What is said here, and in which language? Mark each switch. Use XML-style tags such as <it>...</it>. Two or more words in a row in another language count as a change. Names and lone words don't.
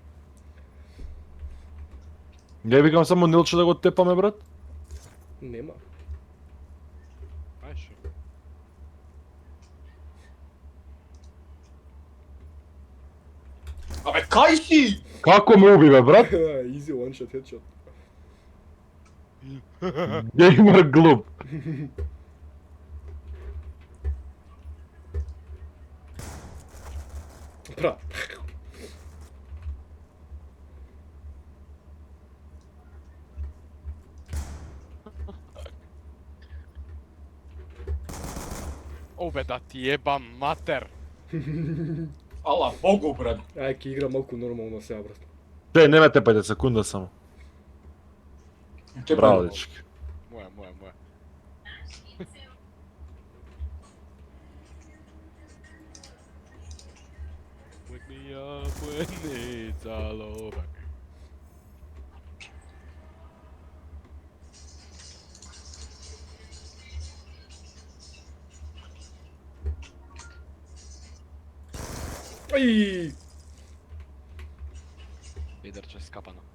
<mk>Ја викам само Нилче да го тепаме, брат. Нема. Ај шо. Абе, кај си? Како ме уби, бе, брат?</mk> <en>Easy one shot headshot.</en> <mk>Геймер глуп. Брат. Обе да ти ебам матер. Ала богу брат. Ај, ке игра малку нормално сега, брат. Те, не ме тепајте, секунда само. Браво, дечки. Моја.</mk> <en>Wake me up when it's all over.</en> <mk>Ај! Лидерче скапано.</mk>